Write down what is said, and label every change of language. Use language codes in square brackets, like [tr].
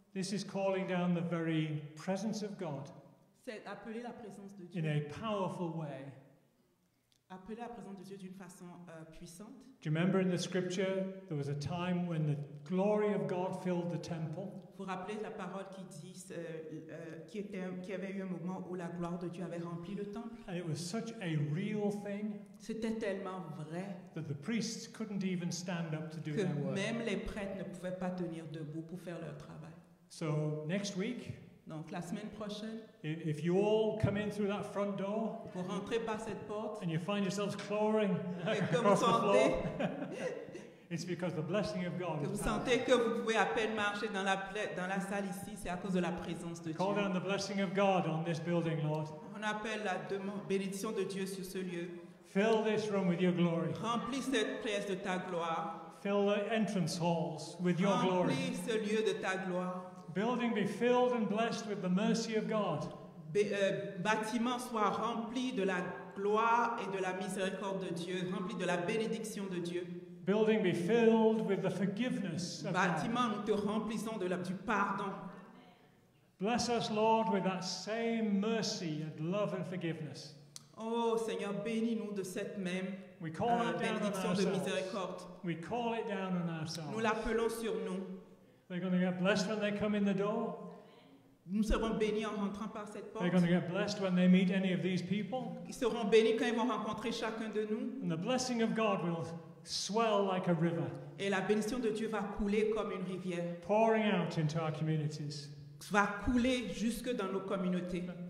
[en] This is calling down the very presence of God [fr] C'est appeler la présence de [en] in [fr] Dieu. [en] a powerful way. [fr] Appeler la présence de Dieu d'une façon puissante. [en] Do you remember in the scripture there was a time when the glory of God filled the temple? [fr] Vous rappelez la parole qui dit qu'il y avait eu un moment où la gloire de Dieu avait rempli le temple. [en] And it was such a real thing [fr] C'était tellement vrai [en] that the priests couldn't even stand up to do [fr] que [en] their work. [fr] même les prêtres ne pouvaient pas tenir debout pour faire leur travail. [en] So next week, [fr] Donc la semaine prochaine, [en] if you all come in through that front door [fr] vous rentrez par cette porte [en] and you find yourselves clawing [fr] et que vous [en] across the floor, [fr] sentez [en] it's because the blessing of God [fr] que [en] is [fr] vous [en] powerful. [fr] sentez que vous pouvez à peine marcher dans la salle ici, c'est à cause de la présence de Dieu. [en] Call down the blessing of God on this building, Lord. [fr] On appelle la bénédiction de Dieu sur ce lieu. [en] Fill this room with your glory. [fr] Remplis cette pièce de ta gloire. [en] Fill the entrance halls with your glory. [fr] Remplis ce lieu de ta gloire. [en] Building be filled and blessed with the mercy of God. [fr] Bâtiment soit rempli de la gloire et de la miséricorde de Dieu, rempli de la bénédiction de Dieu. [en] Building be filled with the forgiveness of God. [fr] Bâtiment, nous te remplissons du pardon. [en] Bless us, Lord, with that same mercy and love and forgiveness. [fr] Oh Seigneur, bénis-nous de cette même [en] We call it down on [fr] bénédiction de [en] ourselves. [fr] miséricorde. [en] We call it down on [fr] Nous [en] ourselves. [fr] l'appelons sur nous. [en] They're going to get blessed when they come in the door. [fr] Nous serons bénis en rentrant par cette porte. [en] They're going to get blessed when they meet any of these people. [fr] Ils seront bénis quand ils vont rencontrer chacun de nous. [en] And the blessing of God will swell like a river, [fr] Et la bénédiction de Dieu va couler comme une rivière, [en] pouring out into our communities. [fr] va couler jusque dans nos communautés.